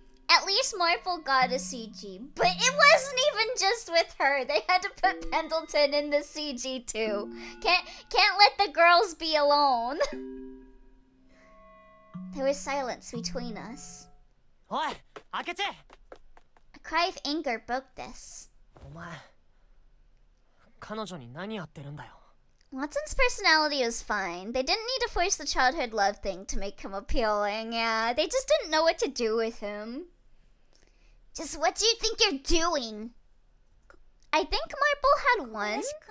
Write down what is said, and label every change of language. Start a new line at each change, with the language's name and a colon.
English: At least Marple got a CG. But it wasn't even just with her. They had to put Pendleton in the CG too. Can't let the girls be alone. There was silence between us. Oi, Akechi! A cry of anger broke this.
Japanese: お前、彼女に何やってるんだよ。
English: Watson's personality was fine. They didn't need to force the childhood love thing to make him appealing. Yeah, they just didn't know what to do with him. Just what do you think you're doing? I think Marple had one.